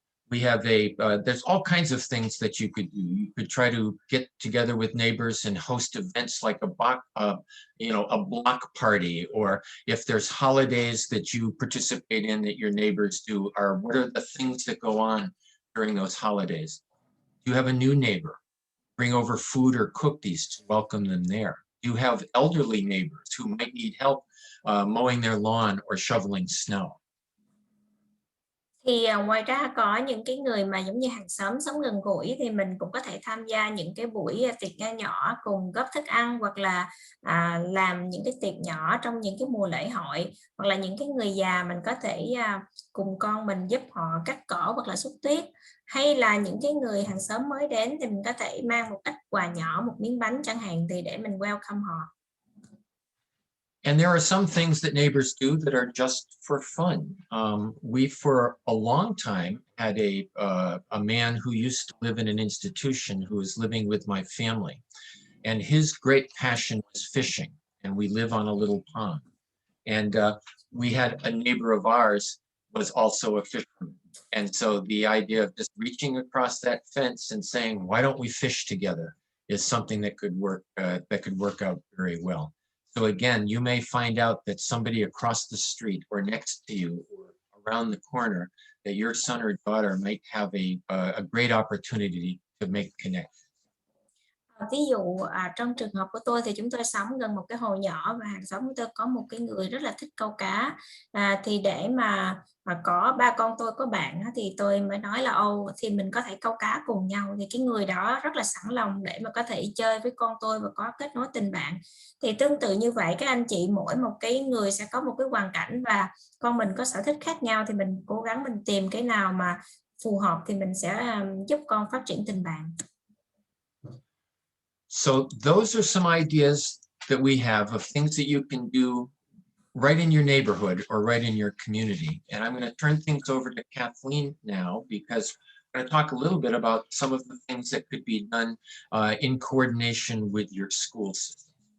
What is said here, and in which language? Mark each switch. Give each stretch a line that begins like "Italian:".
English: We have there's all kinds of things that you could do. You could try to get together with neighbors and host events like a block party, or if there's holidays that you participate in that your neighbors do, or what are the things that go on during those holidays? Do you have a new neighbor? Bring over food or cookies to welcome them there. Do you have elderly neighbors who might need help mowing their lawn or shoveling snow?
Vietnamese: Thì ngoài ra có những cái người mà giống như hàng xóm sống gần gũi thì mình cũng có thể tham gia những cái buổi tiệc nho nhỏ cùng góp thức ăn, hoặc là làm những cái tiệc nhỏ trong những cái mùa lễ hội, hoặc là những cái người già mình có thể cùng con mình giúp họ cắt cỏ hoặc là xúc tuyết, hay là những cái người hàng xóm mới đến thì mình có thể mang một ít quà nhỏ, một miếng bánh chẳng hạn, thì để mình welcome họ.
English: And there are some things that neighbors do that are just for fun. We, for a long time, had a man who used to live in an institution who was living with my family. And his great passion was fishing. And we live on a little pond. And we had a neighbor of ours was also a fisherman. And so the idea of just reaching across that fence and saying, why don't we fish together, is something that could work out very well. So again, you may find out that somebody across the street or next to you or around the corner, that your son or daughter might have a great opportunity to make connections.
Vietnamese: Ví dụ trong trường hợp của tôi thì chúng tôi sống gần một cái hồ nhỏ, và hàng xóm của tôi có một cái người rất là thích câu cá. Thì để mà có ba con tôi có bạn thì tôi mới nói là thì mình có thể câu cá cùng nhau, thì cái người đó rất là sẵn lòng để mà có thể chơi với con tôi và có kết nối tình bạn. Thì tương tự như vậy, các anh chị mỗi một cái người sẽ có một cái hoàn cảnh và con mình có sở thích khác nhau, thì mình cố gắng mình tìm cái nào mà phù hợp thì mình sẽ giúp con phát triển tình bạn.
English: So those are some ideas that we have of things that you can do right in your neighborhood or right in your community. And I'm going to turn things over to Kathleen now, because I'm going to talk a little bit about some of the things that could be done in coordination with your school system.